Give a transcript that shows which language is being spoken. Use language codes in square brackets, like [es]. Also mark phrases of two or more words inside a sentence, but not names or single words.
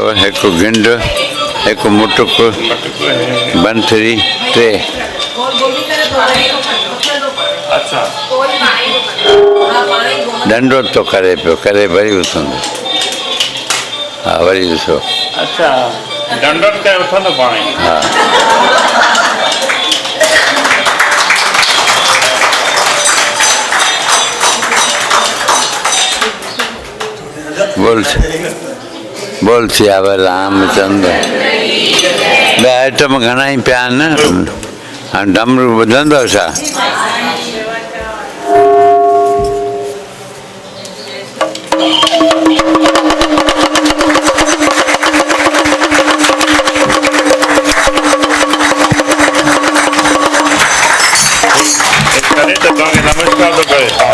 [sd] हिकु गिंड, हिकु मुटुक, बंथरी, 3। अच्छा डंडो तो करे पियो, करे वरी उथंदो। हा वरी ॾिसो। अच्छा डंडो करे उथंदो पाण ई। हा बोल सियावर रामचंद्र। ॿिया आइटम घणा ई पिया आहिनि। हाणे डमरू ॿुधंदव छा? करे त तव्हांखे नमस्कार थो करे।